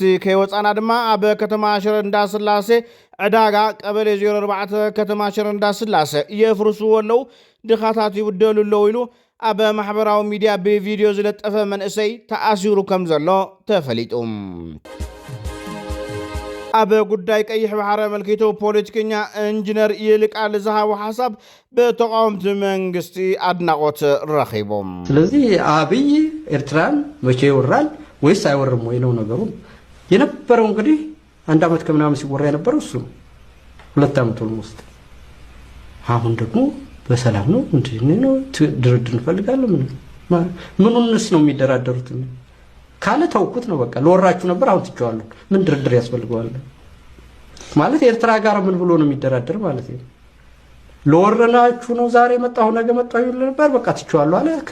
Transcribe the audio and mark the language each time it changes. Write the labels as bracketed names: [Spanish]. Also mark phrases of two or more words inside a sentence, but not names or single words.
[Tigrinya] ከይወፃና ድማ ኣብ ከተማ ሽረ እንዳስላሴ ዕዳጋ ቀበሌ 04 ከተማ ሽረ እንዳስላሴ የፍርስዎ ኣለዉ ድኻታት ይውደሉ ኣለዉ ኢሉ ኣብ ማሕበራዊ ሚድያ ብቪድዮ ዝለጠፈ መንእሰይ ተኣሲሩ ከም ዘሎ ተፈሊጡ ኣብ ጉዳይ ቀይሕ ባሕረ መልኪቱ ፖለቲከኛ ኢንጂነር ይልቃል ዝሃቡ ሓሳብ በተቃውምቲ መንግስቲ አድናቆት ረኺቦም [Amharic] ስለዚህ አብይ ኤርትራን መቼ ይወራል ወይስ አይወርም ወይ ነው ነገሩ የነበረው እንግዲህ አንድ አመት ከምናምን ሲወራ የነበረው እሱ 2 አመት ኦልሞስት አሁን ደግሞ በሰላም ነው እንዴ ድርድር እንፈልጋለን ምንስ ነው የሚደራደሩት ካለ ተውኩት ነው በቃ ለወራችሁ ነበር አሁን ትጫዋለሁ ምን ድርድር ያስፈልገዋል ማለት ኤርትራ ጋር ምን ብሎ ነው የሚደራደር ማለት ነው ለወረናችሁ ነው ዛሬ መጣው ነገ መጣው ይል ነበር በቃ ትጫዋለሁ አለ